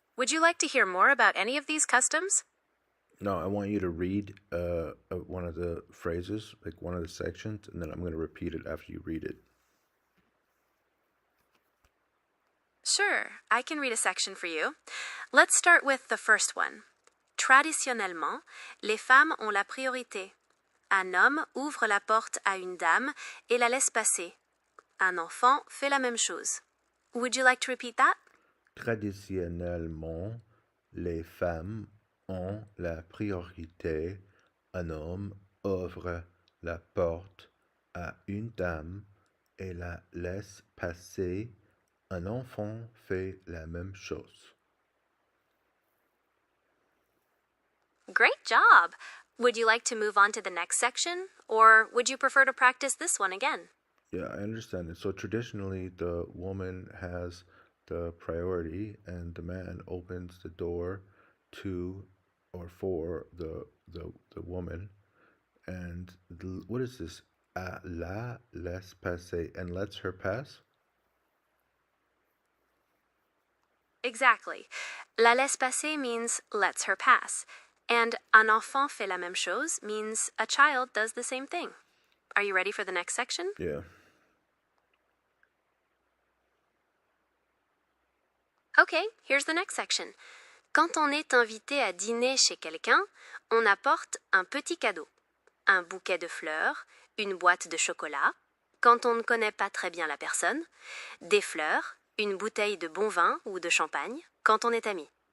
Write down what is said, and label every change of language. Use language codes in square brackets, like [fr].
[en] Would you like to hear more about any of these customs? No, I want you to read one of the phrases, like one of the sections, and then I'm going to repeat it after you read it. Sure, I can read a section for you. Let's start with the first one. [fr] Traditionnellement, les femmes ont la priorité. Un homme ouvre la porte à une dame et la laisse passer. Un enfant fait la même chose. [en] Would you like to repeat that? [fr] Traditionnellement, les femmes ont la priorité. Un homme ouvre la porte à une dame et la laisse passer. Un enfant fait la même chose. [en] Great job! Would you like to move on to the next section, or would you prefer to practice this one again? Yeah, I understand it. So traditionally, the woman has the priority, and the man opens the door to or for the woman. And what is this? [fr] La laisse passer, [en] and lets her pass? Exactly. [fr] La laisse passer [en] means lets her pass, and [fr] un enfant fait la même chose [en] means a child does the same thing. Are you ready for the next section? Yeah. Okay, here's the next section. [fr] Quand on est invité à dîner chez quelqu'un, on apporte un petit cadeau. Un bouquet de fleurs, une boîte de chocolat, quand on ne connaît pas très bien la personne, des fleurs, une bouteille de bon vin ou de champagne, quand on est ami.